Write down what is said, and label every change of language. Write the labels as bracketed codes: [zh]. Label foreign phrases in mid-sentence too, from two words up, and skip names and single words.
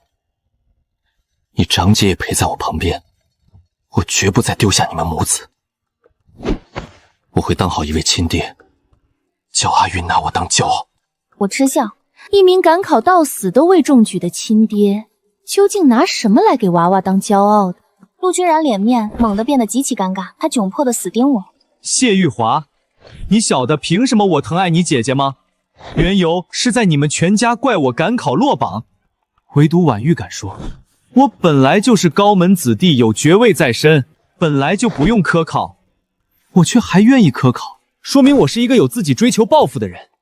[zh] 你長姐也陪在我旁邊，我絕不再丟下你們母子。我會當好一位親爹，叫阿允拿我當驕傲。我嗤笑，一名趕考到死都未中舉的親爹，究竟拿什麼來給娃娃當驕傲的？陸君然臉面猛地變得極其尷尬，他窘迫地死盯我。謝玉華，你曉得憑什麼我疼愛你姐姐嗎？緣由是在你們全家怪我趕考落榜，唯獨婉玉敢說， 我本來就是高門子弟，有爵位在身，本来就不用科考，我却还願意科考，說明我是一個有自己追求抱負的人。